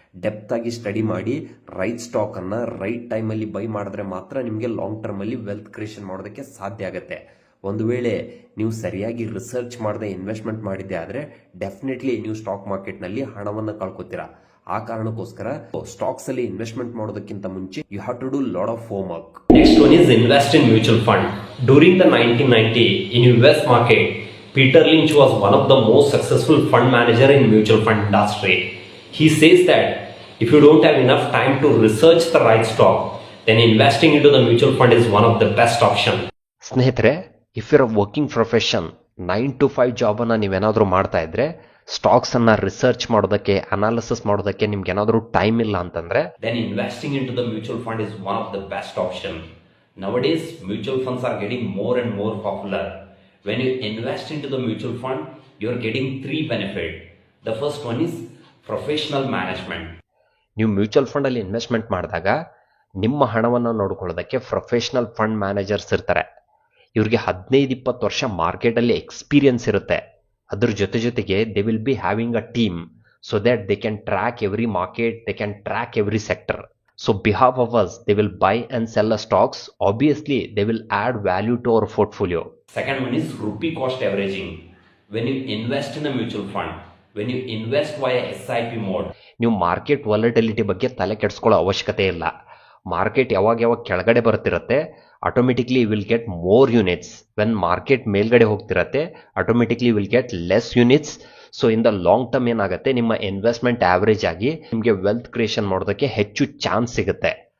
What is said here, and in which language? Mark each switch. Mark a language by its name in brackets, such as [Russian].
[Kannada] Depth ಆಗಿ study ಮಾಡಿ right stock ಅನ್ನ ರೈಟ್ ಟೈಮ್ ಅಲ್ಲಿ ಬೈ ಮಾಡಿದ್ರೆ ಮಾತ್ರ ನಿಮಗೆ ಲಾಂಗ್ ಟರ್ಮ್ ಅಲ್ಲಿ ವೆಲ್ತ್ ಕ್ರಿಯೇಷನ್ ಮಾಡೋದಕ್ಕೆ ಸಾಧ್ಯ ಆಗುತ್ತೆ. ಒಂದು ವೇಳೆ ನೀವು ಸರಿಯಾಗಿ ರಿಸರ್ಚ್ ಮಾಡದೆ ಇನ್ವೆಸ್ಟ್ಮೆಂಟ್ ಮಾಡಿದ್ದೆ ಆದ್ರೆ ಡೆಫಿನೆಟ್ಲಿ ನೀವು ಸ್ಟಾಕ್ ಮಾರ್ಕೆಟ್ ನಲ್ಲಿ ಹಣವನ್ನು ಕಳ್ಕೊತೀರಾ. ಆ ಕಾರಣಕ್ಕೋಸ್ಕರ ಸ್ಟಾಕ್ಸ್ ಅಲ್ಲಿ ಇನ್ವೆಸ್ಟ್ಮೆಂಟ್ ಮಾಡೋದಕ್ಕಿಂತ ಮುಂಚೆ [English] You have to do lot of home work. Next one is invest in mutual fund. During the 1990 in US market, Peter Lynch was one of the most successful fund manager in mutual fund industry. He says that if you don't have enough time to research the right stock, then investing into the mutual fund is one of the best option. [Kannada] ಸ್ನೇಹಿತರೆ, [English] if you are working profession [Kannada] 9 to 5 job ಅನ್ನ ನೀವೇನಾದ್ರೂ ಮಾಡ್ತಾ ಇದ್ರೆ stocks ಅನ್ನ research ಮಾಡೋದಕ್ಕೆ, analysis ಮಾಡೋದಕ್ಕೆ ನಿಮ್ಗೆ ಏನಾದ್ರೂ ಟೈಮ್ ಇಲ್ಲ ಅಂತಂದ್ರೆ [English] then investing into the mutual fund is one of the best option. Nowadays mutual funds are getting more and more popular. When you invest into the mutual fund, you are getting 3 benefits. The first one is professional management. [Kannada] ನೀವು mutual fund ಅಲ್ಲಿ investment ಮಾಡಿದಾಗ ನಿಮ್ಮ ಹಣವನ್ನು ನೋಡ್ಕೊಳ್ಳೋದಕ್ಕೆ professional fund managers ಇರ್ತಾರೆ. ಇವ್ರಿಗೆ 15-20 ವರ್ಷ market ಅಲ್ಲಿ experience ಇರುತ್ತೆ. ಅದ್ರ ಜೊತೆಗೆ [English] They will be having a team so that they can track every market, they can track every sector. So behalf of us they will buy and sell a stocks. Obviously they will add value to our portfolio. Second one is rupee cost averaging. When you invest in a mutual fund, when you invest via SIP mode, [Kannada] ನೀವು market volatility ಬಗ್ಗೆ ತಲೆ ಕೆಡಿಸ್ಕೊಳ್ಳೋ ಅವಶ್ಯಕತೆ ಇಲ್ಲ. Market ಯಾವಾಗ ಕೆಳಗಡೆ ಬರ್ತಿರತ್ತೆ automatically [English] Will get more units. When market [Kannada] ಮೇಲ್ಗಡೆ ಹೋಗ್ತಿರತ್ತೆ [English] Automatically will get less units. [Kannada] So in the long term ಏನಾಗುತ್ತೆ, ನಿಮ್ಮ ಇನ್ವೆಸ್ಟ್ಮೆಂಟ್ ಆವರೇಜ್ ಆಗಿ ನಿಮಗೆ ವೆಲ್ತ್ ಕ್ರಿಯೇಷನ್ ಮಾಡೋದಕ್ಕೆ ಹೆಚ್ಚು ಚಾನ್ಸ್ ಸಿಗುತ್ತೆ.